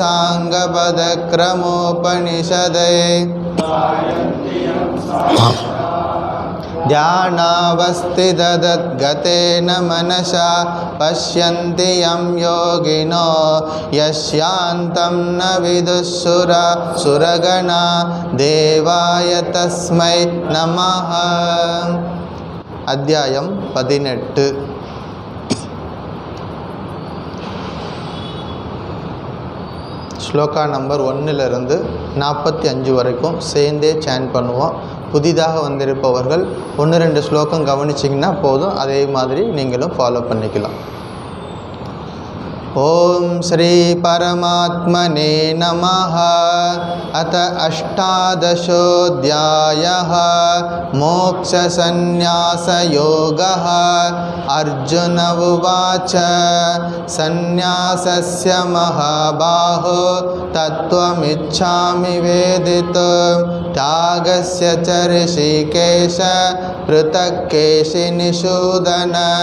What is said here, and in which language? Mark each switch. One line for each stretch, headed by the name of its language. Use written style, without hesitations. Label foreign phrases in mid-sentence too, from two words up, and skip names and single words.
Sanskrit: साङ्गपदक्रमोपनिषदैः ध्यानावस्थितगतेन मनसा पश्यन्ति यं योगिनो यस्यान्तं न विदुःसुरगणा देवाय तस्मै नमः।
Tamil: अध्यायं 18 ஸ்லோகா நம்பர் 1லிருந்து 45 வரைக்கும் சேர்ந்தே சேன் பண்ணுவோம். புதிதாக வந்திருப்பவர்கள் 1-2 ஸ்லோகம் கவனிச்சிங்கன்னா போதும், அதே மாதிரி நீங்களும் ஃபாலோ பண்ணிக்கலாம்.
Sanskrit: ओम श्री परमात्मने नमः। अथ अष्टादशोऽध्यायः मोक्षसंन्यासयोगः। अर्जुन उवाच संन्यासस्य महाबाहो तत्त्वमिच्छामि वेदितुं त्यागस्य च ऋषिकेश पृथक् केशिनिषूदन।